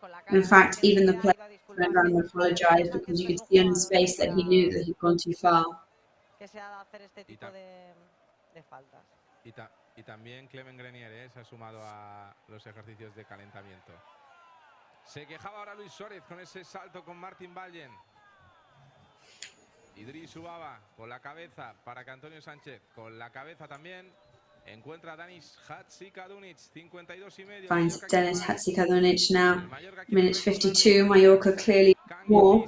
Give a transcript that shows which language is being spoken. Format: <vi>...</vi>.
<en>in fact, even the player went around and apologized because you could see on his face that he knew that he'd gone too far.</en> <es>Que se ha de hacer este tipo de faltas. Y también Clement Grenier se ha sumado a los ejercicios de calentamiento. Se quejaba ahora Luis Suárez con ese salto con Martin Vallen. Idris Ubaba con la cabeza para que Antonio Sánchez con la cabeza también. Encuentra a Danis Hatzikadunic, 52,5.</es> <en>Finds Dennis Hatzikadunic now. Minute 52, Mallorca clearly more.</en>